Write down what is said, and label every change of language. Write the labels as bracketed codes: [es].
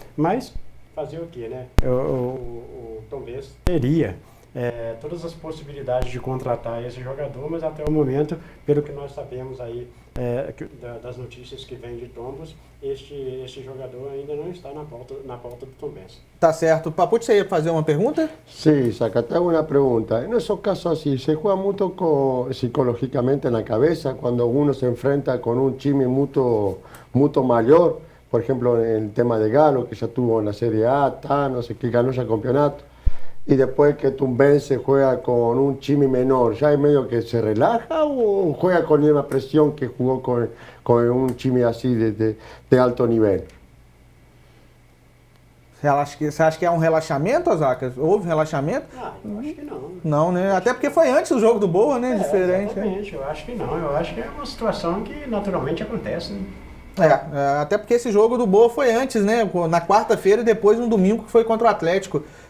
[pt] Mas, fazer o quê, né? O Tombense teria todas as possibilidades de contratar esse jogador, mas até o momento, pelo que nós sabemos aí, das notícias que vêm de Tombos, este jogador ainda não está na pauta do Tombense. Tá certo. Papucci, você ia fazer uma pergunta? [es] Sí, Saca, te hago una pregunta. En esos casos así, ¿se juega mucho psicológicamente en la cabeza cuando uno se enfrenta con un time mucho mayor? Por ejemplo, en el tema de Galo, que ya tuvo en la Serie A, Thanos, que ganó ya el campeonato. Y después que Tombense juega con un time menor, ¿ya es medio que se relaja o juega con la misma presión que jugó con un time así de alto nivel? [pt] Você acha que é um relaxamento, Zaca? Houve relaxamento? Eu acho que não. Não, né? Até porque foi antes do jogo do Boa, né? Diferente. Exatamente, eu acho que não. Eu acho que é uma situação que naturalmente acontece, né? Até porque esse jogo do Boa foi antes, né? Na quarta-feira e depois no domingo que foi contra o Atlético.